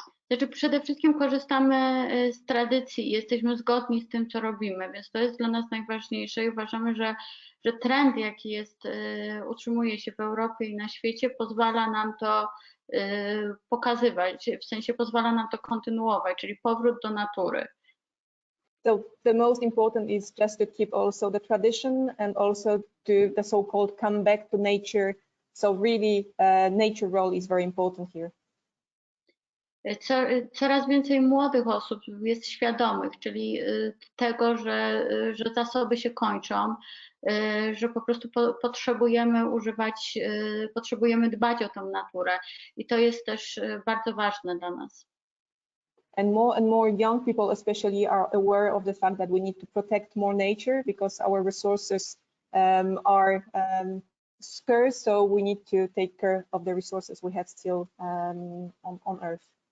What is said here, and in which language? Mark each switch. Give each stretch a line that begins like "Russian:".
Polish: Znaczy przede wszystkim korzystamy z tradycji, jesteśmy zgodni z tym, co robimy, więc to jest dla nas najważniejsze i uważamy, że trend, jaki jest, utrzymuje się w Europie i na świecie, pozwala nam to pokazywać, w sensie pozwala nam to kontynuować, czyli powrót do natury.
English: So the most important is just to keep also the tradition and also to the so-called come back to nature. So really nature role is very important here.
Polish: Coraz więcej młodych osób jest świadomych, czyli tego, że zasoby się kończą, że po prostu potrzebujemy używać, potrzebujemy dbać o tą naturę i to jest też bardzo ważne dla nas.
English: And more young people especially are aware of the fact that we need to protect more nature because our resources are scarce, so we need to take care of the resources we have still on Earth.